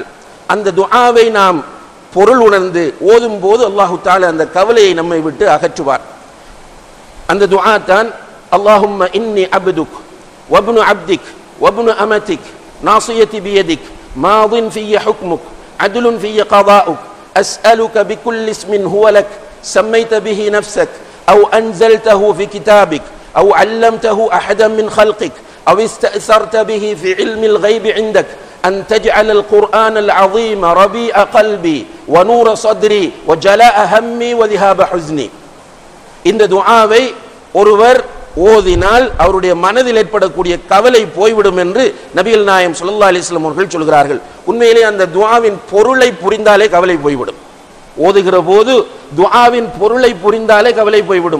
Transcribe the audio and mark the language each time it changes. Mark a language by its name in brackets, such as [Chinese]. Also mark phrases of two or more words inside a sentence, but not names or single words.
[Tamil] அந்த துஆவை நாம் பொருள் உணர்ந்து ஓதும் போது [Arabic] الله تعالى [Tamil] அந்த கவலையை நம்மை விட்டு அகற்றுவார். அந்த துஆ தான் [Arabic] اللهم إني عبدك وابن عبدك وابن أمتك ناصيتي بيدك ماض فيّ حكمك عدل فيّ قضاؤك أسألك بكل اسم هو لك سميت به نفسك أو أنزلته في كتابك أو علمته أحدا من خلقك أو استأثرت به في علم الغيب عندك أن تجعل القرآن العظيم ربيع قلبي ونور صدري وجلاء همي وذهاب حزني. [Tamil] இந்த துஆவை ஒருவர் ஓதினால் அவருடைய மனதில் ஏற்படக்கூடிய கவலை போய்விடும் என்று நபிகள் நாயகம் [Arabic] صلى الله عليه وسلم [Tamil] அவர்கள் சொல்கிறார்கள். உண்மையிலே அந்த துஆவின் பொருளை புரிந்தாலே கவலை போய்விடும். ஓதுகிற போது துஆவின் பொருளை புரிந்தாலே கவலை போய்விடும்.